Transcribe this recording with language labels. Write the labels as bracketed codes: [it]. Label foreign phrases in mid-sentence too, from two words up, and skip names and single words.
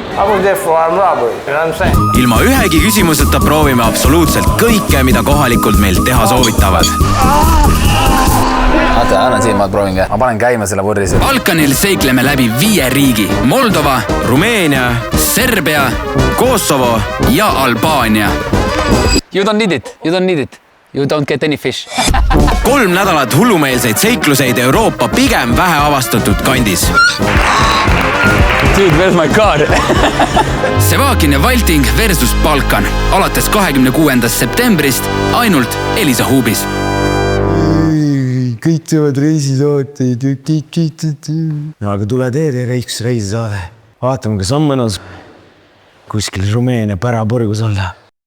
[et] Ilma ühegi küsimuseta proovime absoluutselt kõike, mida kohalikult meil teha soovitavad. Oota, annan siin, ma proovin ka. Ma panen käima selle võrris. Balkanil seikleme läbi 5 riigi. Moldova, Rumeenia, Serbia, Kosovo ja Albaania. [en] You don't need it. You don't get any fish. [et] 3 nädalat hullumeelseid seikluseid Euroopa pigem vähe avastatud kandis. [en] Dude, where's my car? [et] Sevakin ja Valting versus Balkan. Alates 26. septembrist ainult Elisa Huubis. Kõik teevad reisisaateid. Aga tule teede üks reisisaade. Vaatame, kas on mõnus kuskil Rumeenia pärapurgus olla.